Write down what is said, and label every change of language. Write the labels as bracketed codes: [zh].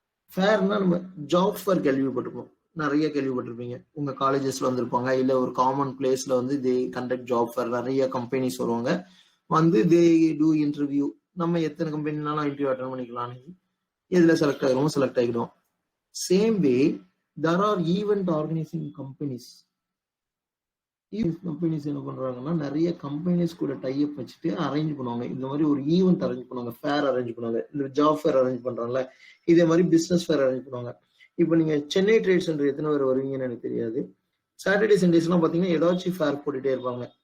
[ta] ஃபேர்னா நம்ம job fair கேள்விப்பட்டிருப்போம், நிறைய கேள்விப்பட்டிருப்பீங்க. உங்க காலேஜஸ்ல வந்திருப்பாங்க, இல்ல ஒரு காமன் பிளேஸ்ல வந்து [en] They conduct job fair. [ta] நிறைய கம்பெனிஸ் வருவாங்க, வந்து [en] They do interview. [ta] நம்ம எத்தனை கம்பெனினாலும் இன்டர்வியூ அட்டன் பண்ணிக்கலாம். எதுல செலக்ட் ஆகிறோமோ செலக்ட் ஆகிடும். [en] Same way there are event organizing companies. [ta] Companies என்ன பண்றாங்கன்னா, நிறைய கம்பெனிஸ் கூட டைப் வச்சுட்டு அரேஞ்ச் பண்ணுவாங்க. இந்த மாதிரி ஒரு ஈவெண்ட் அரேஞ்ச் பண்ணுவாங்க, ஃபேர் அரேஞ்ச் பண்ணுவாங்க, இந்த ஜாப் ஃபேர் அரேஞ்ச் பண்றாங்கல்ல, இதே மாதிரி பிசினஸ் ஃபேர் அரேஞ்ச் பண்ணுவாங்க. இப்போ நீங்க சென்னை ட்ரேட் சென்டர் எத்தனை பேர் வருவீங்கன்னு எனக்கு தெரியாது. சாட்டர்டே சண்டேஸ் எல்லாம் பாத்தீங்கன்னா ஏதாச்சும் ஃபேர் போட்டுட்டே இருப்பாங்க.